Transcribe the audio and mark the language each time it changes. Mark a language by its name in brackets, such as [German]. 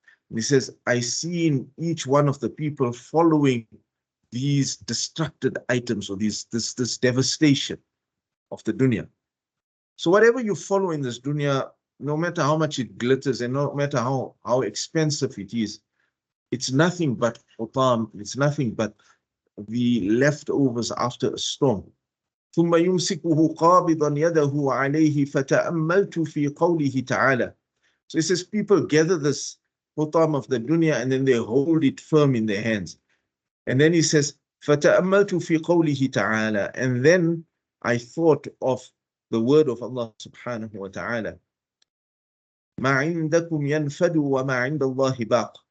[English] And he says, I seen each one of the people following these destructed items, or this devastation of the dunya. So whatever you follow in this dunya, no matter how much it glitters and no matter how expensive it is, it's nothing but hutam, it's nothing but the leftovers after a storm. [Arabic] ثم يمسكه قابضا يده عليه فتأملت في قوله تعالى. [English] So it says people gather this hutam of the dunya and then they hold it firm in their hands. And then he says, [Arabic] فَتَأَمَّلْتُ فِي قَوْلِهِ تَعَالَى. [English] And then I thought of the word of Allah subhanahu wa ta'ala. [Arabic] مَا عِنْدَكُمْ يَنْفَدُ وَمَا عِنْدَ اللَّهِ بَاقٍ.